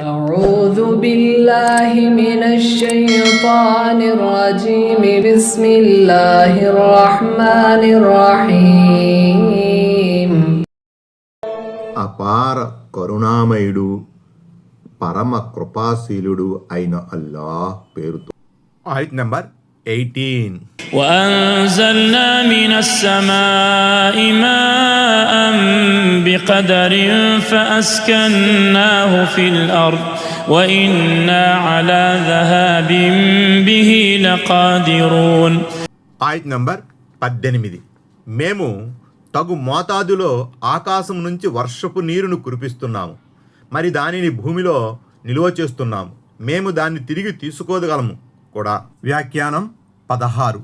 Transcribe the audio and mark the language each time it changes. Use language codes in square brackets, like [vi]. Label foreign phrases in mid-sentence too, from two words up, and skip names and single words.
[ar] أعوذ بالله من الشيطان الرجيم. بسم الله الرحمن الرحيم. [te] అపార కరుణామయుడు పరమ కృపాశీలుడు అయిన అల్లాహ్ పేరుతో. ఆయత్ నంబర్ 18. [ar] وأنزلنا من السماء ماء بقدر فأسكناه في الأرض وإنا على ذهاب به لقادرون. [te] ఆయత్ నంబర్ 18. మేము తగు మోతాదులో ఆకాశం నుంచి వర్షపు నీరును కురిపిస్తున్నాము, మరి దానిని భూమిలో నిలువ చేస్తున్నాము, మేము దాన్ని తిరిగి తీసుకోగలము కూడా. వ్యాఖ్యానం 16.